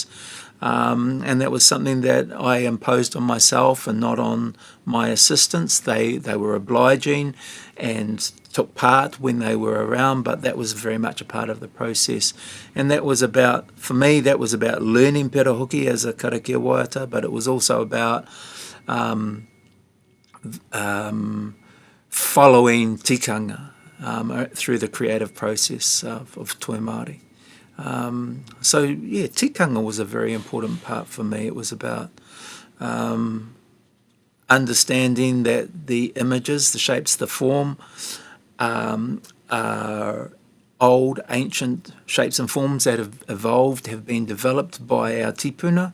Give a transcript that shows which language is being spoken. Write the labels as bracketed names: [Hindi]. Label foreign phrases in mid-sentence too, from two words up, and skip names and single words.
[English] And that was something that I imposed on myself and not on my assistants. They were obliging and took part when they were around, but that was very much a part of the process. And that was about, for me, that was about learning Perahoki as a [Māori] karakia waiata, [English] but it was also about following tikanga through the creative process of Toi Māori. So yeah, tikanga was a very important part for me. It was about understanding that the images, the shapes, the form are old, ancient shapes and forms that have evolved, have been developed by our tipuna.